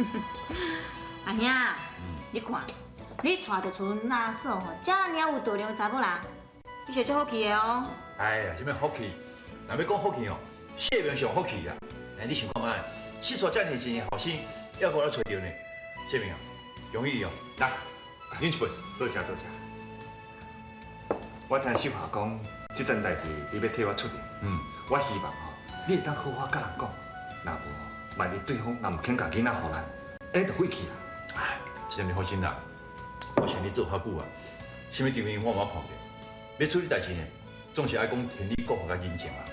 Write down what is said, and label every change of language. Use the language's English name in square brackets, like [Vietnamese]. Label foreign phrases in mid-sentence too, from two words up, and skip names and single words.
[Min Nan Chinese] 阿兄，你看，你带着厝阮阿嫂吼，遮尔有道量的查某人，你是足福气的哦。哎呀，什么福气？若要讲福气哦，性命上福气啦。哎，你想看卖？四川遮尔一个后生，还无咱找着呢。性命啊，容易哦。来，饮一杯。多谢多谢。我听秀华讲，这件代志你要替我出面。我希望吼，你会当好好甲人讲，若无吼，万一对方若唔肯甲囡仔互咱，哎，就废去啦。哎，这点你放心啦，我想你做较久啊，什么场面我嘛看过。要处理代志呢，总是爱讲天理国法甲人情啊。